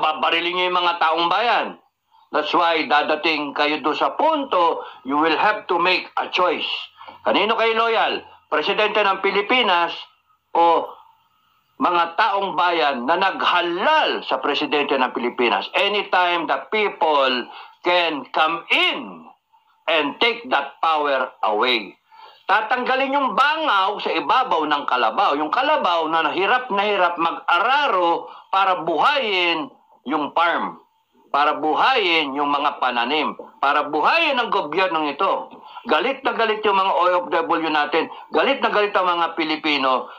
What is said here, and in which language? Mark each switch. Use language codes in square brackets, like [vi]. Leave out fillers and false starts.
[tl] Babarilin niyo yung mga taong bayan. [en] That's why [tl] dadating kayo doon sa punto, [en] you will have to make a choice. [tl] Kanino kayo loyal? Presidente ng Pilipinas o mga taong bayan na naghalal sa presidente ng Pilipinas? [en] Anytime the people can come in and take that power away. [tl] Tatanggalin yung bangaw sa ibabaw ng kalabaw. Yung kalabaw na hirap mag-araro para buhayin yung farm. Para buhayin yung mga pananim. Para buhayin ang gobyernong ito. Galit na galit yung mga OFW natin. Galit na galit ang mga Pilipino.